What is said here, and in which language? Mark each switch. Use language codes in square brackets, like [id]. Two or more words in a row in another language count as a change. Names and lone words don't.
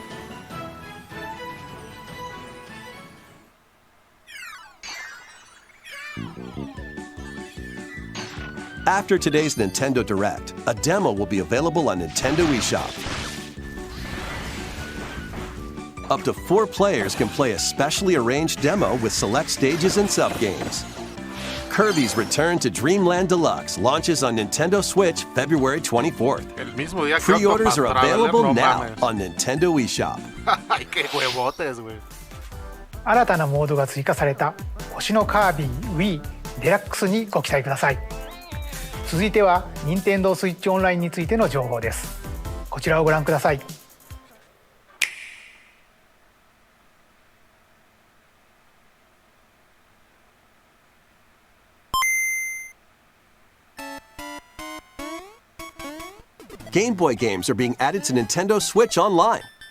[en] After today's Nintendo Direct, a demo will be available on Nintendo eShop. Up to 4 players can play a specially arranged demo with select stages and subgames. Kirby's Return to Dreamland Deluxe launches on Nintendo Switch February 24th. [es] El mismo día que [en] Pre-orders are Octopath Traveler, available [es] no [en] now [es] mames. [en] on Nintendo eShop. [es] Ay, qué huevotes, güey. [ja] 新たなモードが追加された星のカービィ Wii デラックスにご期待ください。続いては任天堂スイッチオンラインについての情報です。こちらをご覧ください。 [en] Game Boy games are being added to Nintendo Switch Online.